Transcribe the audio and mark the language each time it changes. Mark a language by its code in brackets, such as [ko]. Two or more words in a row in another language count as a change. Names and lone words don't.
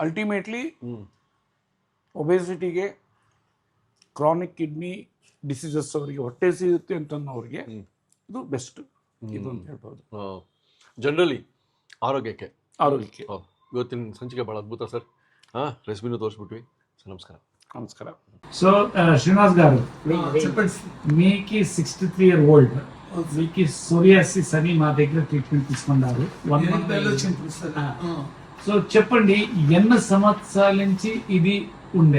[kn] ಅಲ್ಟಿಮೇಟ್ಲಿ ಒಬೆಸಿಟಿಗೆ, [en] chronic kidney diseases [kn] ಅವರಿಗೆ, ಹೊಟ್ಟೆ ಸಿಗುತ್ತೆ ಅಂತನ್ನೋರಿಗೆ ಇದು ಬೆಸ್ಟ್ ಇದು ಅಂತ ಹೇಳ್ಬೋದು. ಜನರಲಿ ಆರೋಗ್ಯಕ್ಕೆ. ಆರೋಗ್ಯಕ್ಕೆ ಇವತ್ತಿನ ಸಂಚಿಕೆ ಭಾಳ ಅದ್ಭುತ ಸರ್. ರೆಸಿಪಿನೂ తోరిసిಬಿಟ್ವಿ. సో నమస్కారం. [te] నమస్కారం. సో శ్రీనివాస్ గారు, మీకు 63 [en] year old, [te] మీకు సోరియాసిస్ అని మా దగ్గర ట్రీట్మెంట్ తీసుకున్నారు. సో చెప్పండి, ఎన్ని సంవత్సరాల నుంచి ఇది ఉండే?